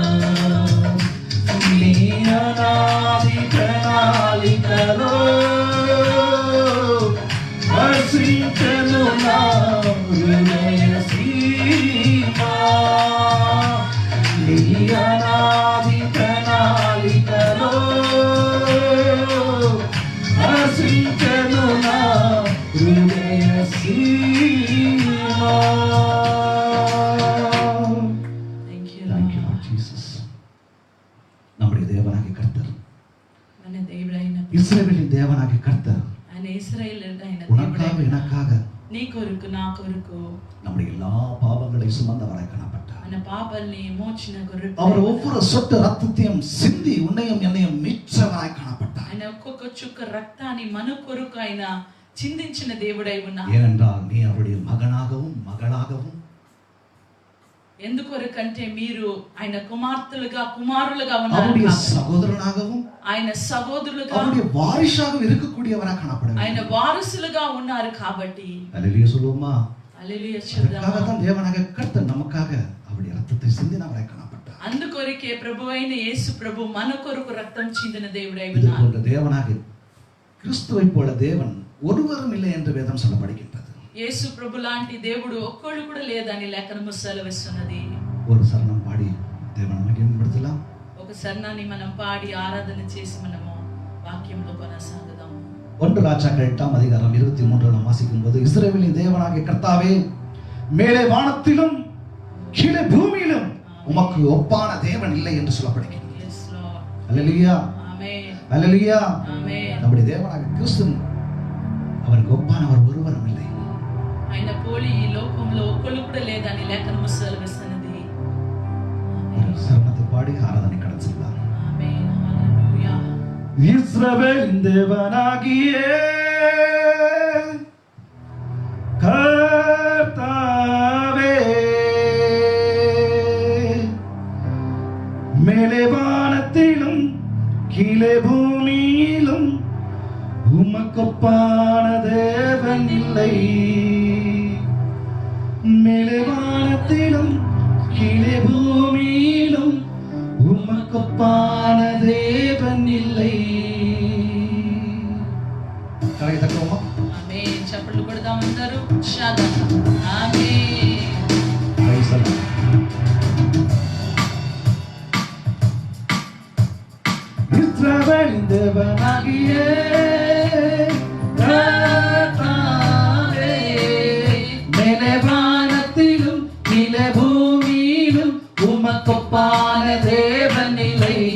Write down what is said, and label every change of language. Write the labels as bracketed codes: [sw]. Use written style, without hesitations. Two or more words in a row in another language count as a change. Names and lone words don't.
[te] నీ అనాది ప్రణాళికలో హర్షించెను నా హృదయ సీమ. నీ అనాది ప్రణాళికలో హర్షించెను నా హృదయ సీమ. [ta] நம்முடைய தேவனாகிய கர்த்தர் இஸ்ரவேலின் தேவனாகிய கர்த்தர் உனக்காக எனக்காக [te] నీ కొరకు నా కొరకు [ta] நம்முடைய எல்லா பாவங்களை சுமந்தவராய் காணப்பட்டார். [te] మన పాపాల్ని మోచిన కొరకు [ta] அவர் ஒவ்வொரு சொட்டு ரத்தத்தையும் சிந்தி உன்னையும் என்னையும் மீட்சவராய் காணப்பட்டார். [te] ఆయన ఒక్కొక్క చుక్క రక్తాన్ని మన కొరకు ఆయన చిందించిన దేవుడై ఉన్నా. [ta] ஏனென்றால் நீ அவருடைய மகனாகவும் மகளாகவும் [te] ఎందుకొరకంటే మీరు ఆయన కుమార్తెలుగా కుమారులుగా ఉన్నారు. [ta] அவருடைய சகோதரனாகவும் [te] ఆయన సహోదరులుగా [ta] அவருடைய வாரிசாகவும் இருக்கக்கூடியவராக காணப்படுகிறார். [te] ఆయన వారసులుగా ఉన్నారు కాబట్టి [ta] அல்லேலூயா சொல்லுவோமா? [te] హల్లెలూయా చెప్దామా? [ta] அதுதான் தேவனாகிய கர்த்தர் நமக்காக அவருடைய ரத்தத்தை சிந்தினவராய் காணப்பட்டார். [te] అందుకొరకే ప్రభువైన యేసు ప్రభు మన కొరకు రక్తం చిందిన దేవుడై [ta] இது [te] ఉన్నారు. [ta] போன்ற தேவனாகிய கிறிஸ்துவை போல தேவன் ஒருவரும் இல்லை என்று வேதம் சொல்லப்படுகின்றது. [te] యేసు ప్రభు లాంటి దేవుడు ఒక్కడు కూడా లేదని లేఖనము సెలవిస్తున్నది. [ta] ஒரு சரணம் பாடி தேவனை மகிமைப்படுத்தலாம். [te] ఒక శరణాన్ని మనం పాడి ఆరాధన చేసి మనము వాక్యంలో కొనసాగుదాం. [ta] 1 ராஜாக்கள் 8ஆம் அதிகாரம் 23 நாம் வாசிக்கும்போது இஸ்ரவேலின் தேவனாகிய கர்த்தாவே மேலே வானத்திலும் கீழே பூமியிலும் உமக்கு ஒப்பான தேவன் இல்லை என்று சொல்லப்படுகிறது. [en] Yes Lord. [ta] அல்லேலூயா. ஆமென். அல்லேலூயா. ஆமென். நம்முடைய தேவனாகிய கிறிஸ்து அவருக்கு ஒப்பானவர் ஒருவரும் இல்லை. [te] ఆయన పోలి ఈ లోకంలో ఒక్కడు కూడా లేదని లేఖనము సెలవిస్తున్నది. [ta] ஒரு சரணத்தை பாடி ஆராதனை கடத்தலாம். ஆமென். ஹalleluya. இஸ்ரவேலின் தேவனாகிய கர்த்தாவே மேலே வானத்திலும் கீழே பூமியிலும் உமக்கொப்பான தேவன் இல்லை. மேலே வானத்திலும் கீழே பூமியிலும் உமக்கொப்பான தேவன் இல்லை. கரை தட்டுவோமா? [te] ఆమేన్. చప్పట్లు కొడదాం అందరూ ఉత్సాహంగా. ఆమేన్. [en] Praise the Lord. [ta] இஸ்ரவேலின் தேவனாகிய கர்த்தாவே மேலே வானத்தில் உமக்கொப்பான தேவன் இல்லை.